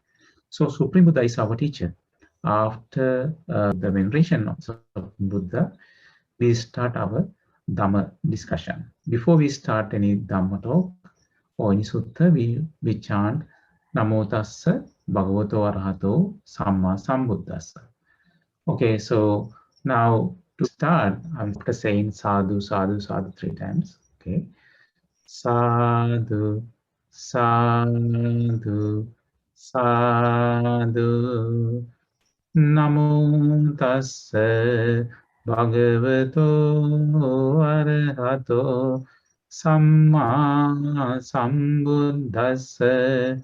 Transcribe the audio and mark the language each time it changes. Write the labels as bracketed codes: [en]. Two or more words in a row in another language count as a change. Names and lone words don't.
[en] So Supreme Buddha is our teacher. After the veneration of Buddha, we start our Dhamma discussion. Before we start any Dhamma talk or any sutta, we chant [pi] Namo Tassa Bhagavato Arahato Samma Sambuddhassa. [en] Okay, so now to start, I'm after saying [pi] sadhu, sadhu, sadhu [en] 3 times. [pi] Okay, sadhu, sadhu, sadhu. Namo tassa bhagavato arahato samma sambuddhassa.